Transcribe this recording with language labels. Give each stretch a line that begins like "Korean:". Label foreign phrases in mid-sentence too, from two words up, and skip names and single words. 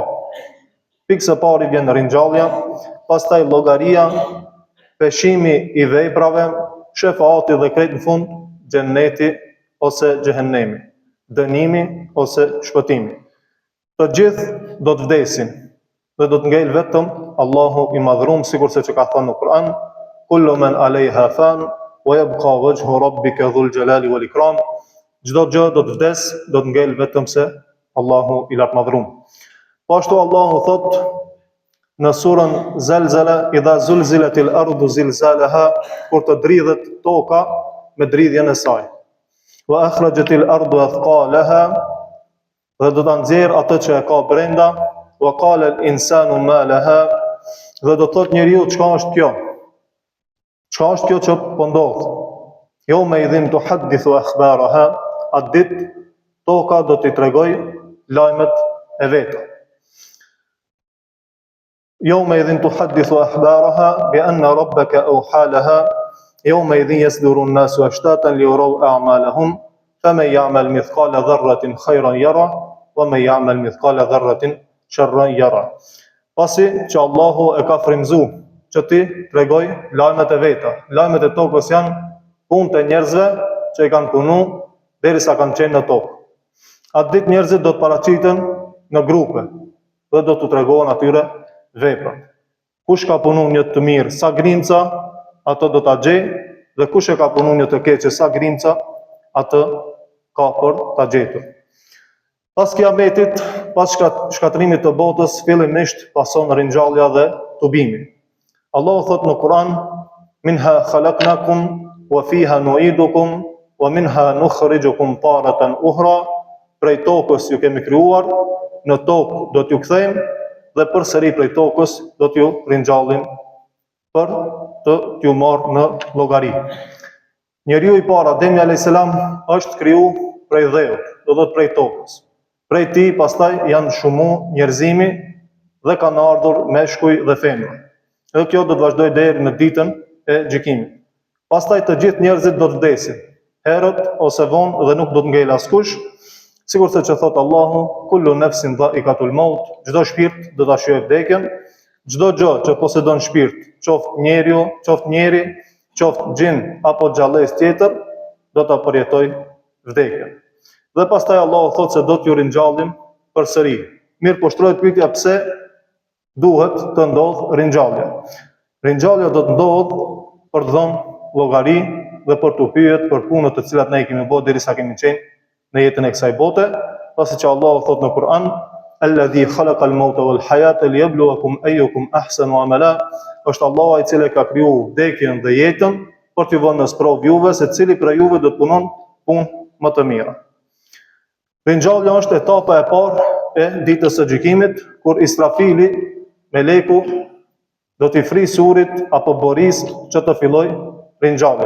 Albanian: Pikë së pari vjen ringjallja, pastaj llogaria, peshimi i veprave, shefaati dhe krejt në fund xheneti ose xhehenemi, dënimi ose shpëtimi. Të gjithë do të vdesin dhe do të ngel vetëm Allahu i madhëruar, sikurse që ka thënë në Kur'an:
Arabic: "كل من عليها فان ويبقى وجه ربك ذو الجلال والإكرام."
Albanian: Çdo gjë do të vdes, do të ngel vetëm se Allahu i lartmadhëruar. Po ashtu Allahu thot në surën Zelzala:
Arabic: "إذا زلزلت الأرض زلزالها",
Albanian: kur të dridhet toka me dridhjen e saj.
Arabic: "وأخرجت الأرض أثقالها",
Albanian: dhe do ta nxjerr atë që e ka brenda.
Arabic: "وقال الإنسان ما لها",
Albanian: dhe do thot njeriu çka është kjo? Çka është kjo që po ndodh?
Arabic: "يومئذ تحدث أخبارها",
Albanian: atë ditë toka do t'i tregoj lajmet e veta.
Arabic: "يومئذ تحدث أخبارها بأن ربك أوحى لها يومئذ يصدر الناس أشتاتا ليروا أعمالهم فمن يعمل مثقال ذرة خيرا يره ومن يعمل مثقال ذرة شرا يره."
Albanian: Pasi që Allahu e ka frymzuar që ti tregoj lajmet e veta. Lajmet e tokës janë punët e njerëzve që i kanë punu derisa kanë qenë në tokë. Atë ditë njerëzit do të paraqiten në grupe dhe do të tregohen atyre veprat. Kush ka punu një të mirë sa grinca, atë do ta gjej, dhe kush e ka punu një të keqe sa grimca, atë ka për ta gjetur. Pas kiametit, pas shkatrimit të botës, fillimisht pason ringjallja dhe tubimi. Allahu thot në Kur'an:
Arabic: "منها خلقناكم وفيها نعيدكم ومنها نخرجكم تارة أخرى."
Albanian: Prej tokës ju kemi krijuar, në tokë do t'ju kthejmë dhe përsëri prej tokës do t'ju ringjallim për të t'ju marrë në llogari. Njeriu i parë, Ademi
Arabic: عليه السلام,
Albanian: është kriju prej dheut, do thotë prej tokës. Prej tij pastaj janë shumu njerëzimi dhe kanë ardhur meshkuj dhe femra. Dhe kjo do të vazhdojë deri në ditën e gjykimit. Pastaj të gjithë njerëzit do të vdesin, herët ose vonë, dhe nuk do të ngel askush, sikur se që thot Allahu:
Arabic: "كل نفس ذائقة الموت",
Albanian: çdo shpirt do ta shijojë vdekjen, çdo gjë që posedon shpirt, qoftë njeriu, qoftë njeri, qoftë gjin apo xhalles tjetër, do ta përjetojë vdekjen. Dhe pastaj Allahu thot se do t'ju ringjallim përsëri. Mirë, po shtrohet pyetja, pse duhet të ndodh ringjallja? Ringjallja do të ndodh për të dhënë llogari dhe për të pyetur për punët të cilat ne i kemi bërë derisa kemi qenë në jetën e kësaj bote, pasi që Allahu thot në Kur'an:
Arabic: "الذي خلق الموت والحياة ليبلوكم أيكم أحسن عملا."
Albanian: Është Allahu i cili ka kriju vdekjen dhe jetën për t'ju vënë në sprovë juve se cili prej juve do të punon punë më të mira. Ringjallja është etapa e parë e ditës së gjykimit, kur Israfili, meleku, do t'i frisë urit apo boris që të filloj ringjallja.